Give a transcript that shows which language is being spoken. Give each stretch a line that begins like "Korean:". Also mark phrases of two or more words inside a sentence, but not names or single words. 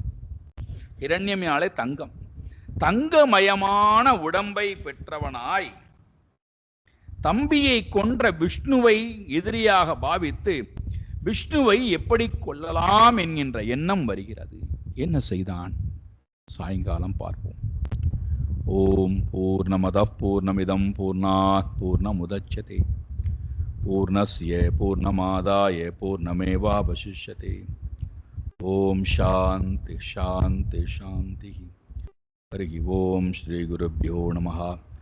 Tamil: ஹிரண்யமாலே தங்கம், தங்கமயமான உடம்பை பெற்றவனாய் தம்பியை கொன்ற விஷ்ணுவை எதிரியாக பாவித்து விஷ்ணுவை எப்படி கொல்லலாம் என்கின்ற எண்ணம் வருகிறது. என்ன செய்தான்? சாயங்காலம் பார்ப்போம்.
Sanskrit: ओम् पूर्णमद पूर्णमिदं पूर्णात् पूर्णमुदच्यते पूर्णस्य पूर्णमादाय पूर्णमेवावशिष्यते. ओम् शान्ति शान्ति शान्ति. हरि ओम् श्री गुरुभ्यो नमः.